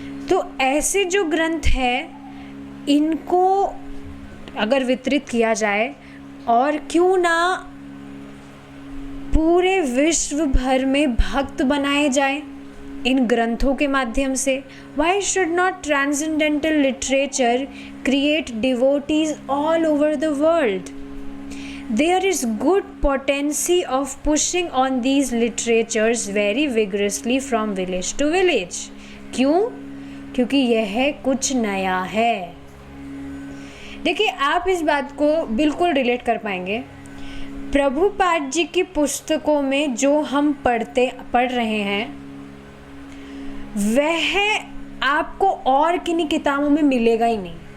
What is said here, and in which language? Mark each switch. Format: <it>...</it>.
<hi>तो ऐसे जो ग्रंथ है, इनको अगर वितरित किया जाए और क्यों ना पूरे विश्व भर में भक्त बनाए जाए इन ग्रंथों के माध्यम से,</hi> <en>Why should not transcendental literature create devotees all over the world? There is good potency of pushing on these literatures very vigorously from village to village.</en> <hi>क्यों? क्योंकि यह कुछ नया है। देखिए, आप इस बात को बिल्कुल रिलेट कर पाएंगे। प्रभुपाद जी की पुस्तकों में जो हम पढ़ रहे हैं, वह आपको और किन्हीं किताबों में मिलेगा ही नहीं।</hi>